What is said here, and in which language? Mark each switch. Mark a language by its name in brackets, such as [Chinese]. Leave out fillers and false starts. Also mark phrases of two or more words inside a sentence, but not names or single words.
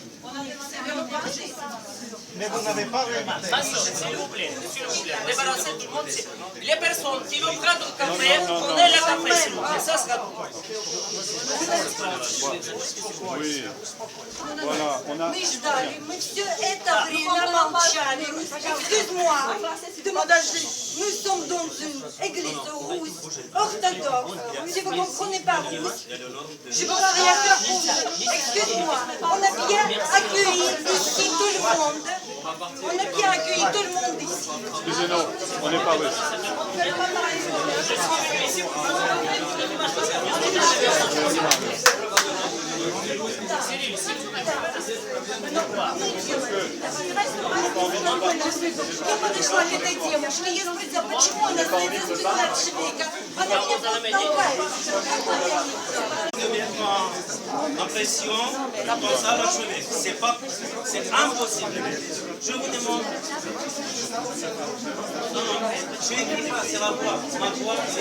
[French] Mais vous n'avez pas réinvité. S'il vous plaît, débarrassez tout le monde. Les personnes qui veulent prendre le café, prenez le café, s'il vous plaît. Ça sera bon. Oui. Voilà, on a... [Russian] Мы ждали, мы все это время молчали. [French] Excuse-moi, nous sommes dans une église russe, orthodoxe. Si vous ne comprenez pas russe, je ne peux rien faire pour vous. Excuse-moi, on a bien accueilli ici tout le monde. On a bien accueilli tout le monde ici. Excusez-nous, on n'est pas russe. Cyril, s'il vous plaît. [Russian] Я подошла к этой девушке, я спросила, почему она стоит за спиной человека. Она меня толкает. [French] En pression, comme ça va jouer. C'est impossible. Je vous demande. Non, je n'écris pas, c'est ma voix. Ma voix,